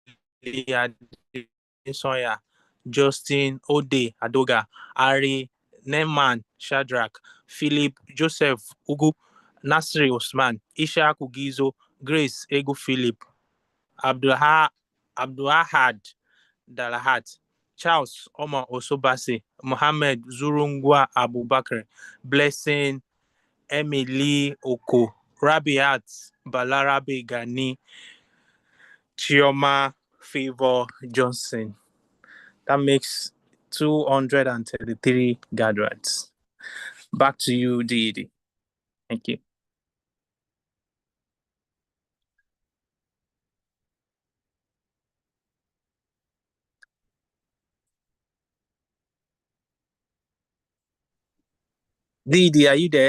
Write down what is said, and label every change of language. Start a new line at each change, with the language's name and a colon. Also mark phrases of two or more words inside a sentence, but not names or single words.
English: Adesoya, Justin Ode Adoga, Ari Neman Shadrach, Philip Joseph Ugu, Nasri Osman, Isha Kugizo, Grace Egu Philip, Abdulahad Dalahat, Charles Omar Osobase, Mohammed Zurungwa Abubakar, Blessing Emily Oko, Rabiat Balarabe Gani, Chioma Favor Johnson. That makes 233 graduates. Back to you, Didi. Thank you. Didi, are you there?